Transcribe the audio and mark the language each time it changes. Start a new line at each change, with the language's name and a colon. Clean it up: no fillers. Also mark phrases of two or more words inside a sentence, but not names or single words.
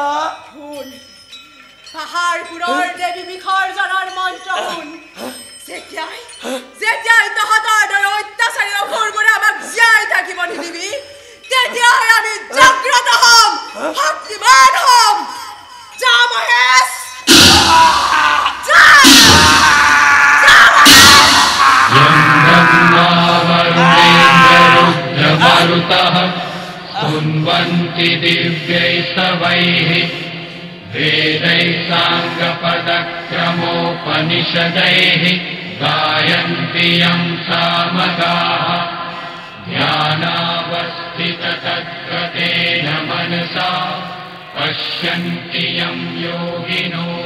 Assamese: শুন পাহাৰবোৰৰ দেৱী বিসৰ্জনৰ মন্ত্ৰ শুন যেতিয়াই তহঁতৰ দৰে অত্যাচাৰী অসুৰবোৰে আমাক জীয়াই থাকিব নিদিবি তেতিয়াই আমি জাগ্ৰত হ'ম শক্তিবান হ'ম যা মহেশ
Sanskrit: कुन्वन्ति दिव्यै सवैः वेदैः साङ्गपदक्रमोपनिषदैः गायन्ति यं सामगाः ध्यानावस्थिततद्गतेन मनसा पश्यन्ति यं योगिनो